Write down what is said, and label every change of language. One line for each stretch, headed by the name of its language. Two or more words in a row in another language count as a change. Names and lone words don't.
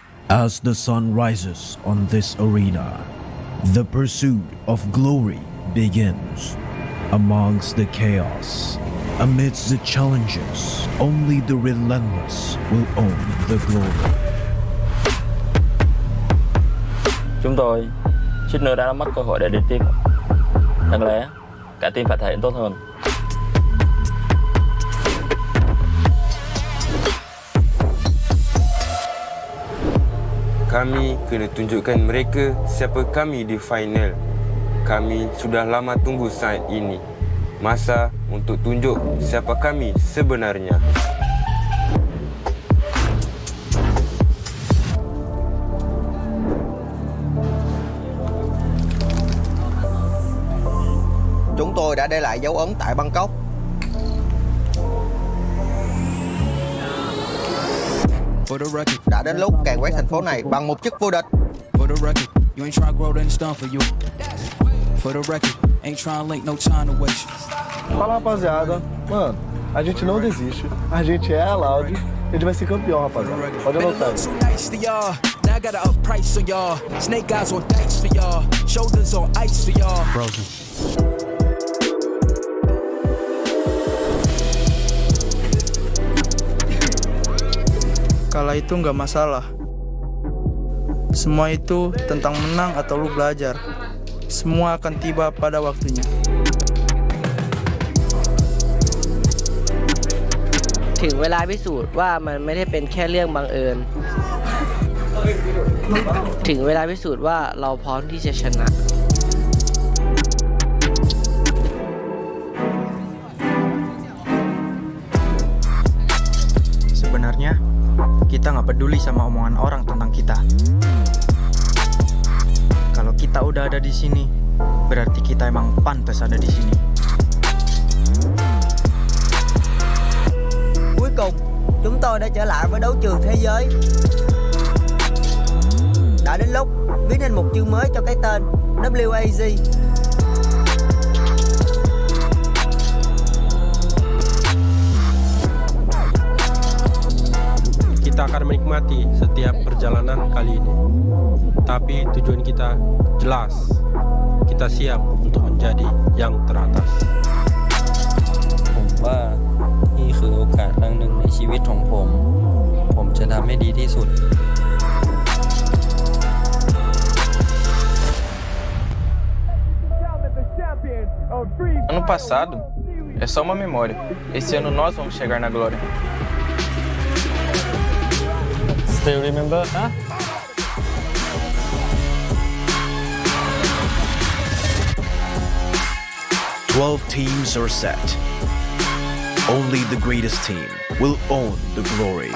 English: As the sun rises on this arena, the pursuit of glory begins. Amongst the chaos, amidst the challenges, only the relentless will own the glory.
Vietnamese: Chúng tôi suýt nữa đã mất cơ hội để đi tiếp. Đáng lẽ cả team phải thể hiện tốt hơn.
Malay: Kami kena tunjukkan mereka siapa kami di final. Kami sudah lama tunggu saat ini. Masa untuk tunjuk siapa kami sebenarnya.
Vietnamese: Chúng tôi đã để lại dấu ấn tại Bangkok. Đã đến lúc càn quét thành phố này bằng một chức vô địch.
Portuguese: Fala, rapaziada. Mano, a gente não desiste. A gente é a Loud. A gente vai ser campeão, rapaziada. Pode anotar.
English: Now I got to up price on y'all. Snake eyes on dice for y'all. Shoulders on ice for y'all. Frozen.
Indonesian: Kalah itu nggak masalah. Semua itu tentang menang atau lu belajar. Semua akan tiba pada waktunya.
Thai: ถึงเวลาพิสูจน์ว่ามันไม่ได้เป็นแค่เรื่องบังเอิญ ถึงเวลาพิสูจน์ว่าเราพร้อมที่จะชนะ
Indonesian: Sebenarnya kita nggak peduli sama omongan orang tentang kita. Kalau kita udah ada di sini, berarti kita emang pantas ada di sini.
Vietnamese: Cuối cùng, chúng tôi đã trở lại với đấu trường thế giới. Đã đến lúc viết nên một chương mới cho cái tên WAG.
Indonesian: Kita akan menikmati setiap perjalanan kali ini. Tapi tujuan kita jelas. Kita siap untuk menjadi yang teratas.
Thai: ผมว่านี่คือโอกาสครั้งหนึ่งในชีวิตของผม ผมจะทำให้ดีที่สุด
Portuguese: Ano passado é só uma memória. Esse ano nós vamos chegar na glória.
English: Still remember, huh? Twelve teams are set. Only the greatest team will own the glory.